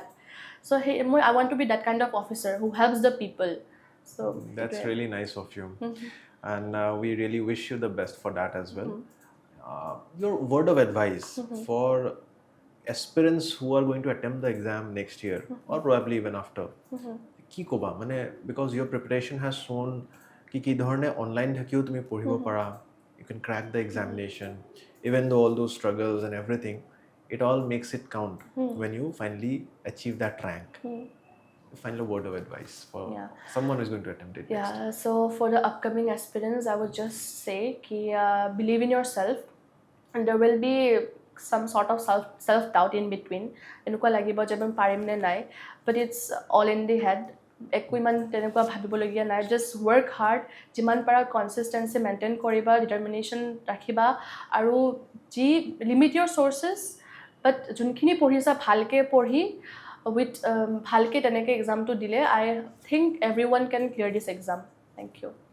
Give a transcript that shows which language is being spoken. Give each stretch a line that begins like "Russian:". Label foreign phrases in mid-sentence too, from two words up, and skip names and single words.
English: So I want to be that kind of officer who helps the people. So that's really nice of you. And we really wish you the best for that as well. Your word of advice for aspirants who are going to attempt the exam next year or probably even after.
Assamese: কি ক'বা মানে
English: because your preparation has shown
Assamese: কি ধৰণে অনলাইন থাকিও তুমি পঢ়িব পাৰা
English: you can crack the examination even though all those struggles and everything it all makes it count when you finally achieve that rank final word of advice for someone who's going to attempt it next. So for the upcoming aspirants I would just say ki believe in yourself and there will be some sort of self doubt in between
Assamese: এনেকুৱা লাগিব যে মই পাৰিম নে নাই
English: but it's all in the head
Assamese: একো ইমান তেনেকুৱা ভাবিবলগীয়া নাই
English: just work hard
Assamese: যিমান পাৰা
English: consistency maintain কৰিবা
Assamese: ডিটাৰমিনেশ্যন ৰাখিবা আৰু যি
English: limit your sources but
Assamese: যোনখিনি পঢ়িছা ভালকৈ পঢ়ি উইথ ভালকৈ তেনেকৈ
English: এক্সামটো দিলে I think everyone can clear this exam thank you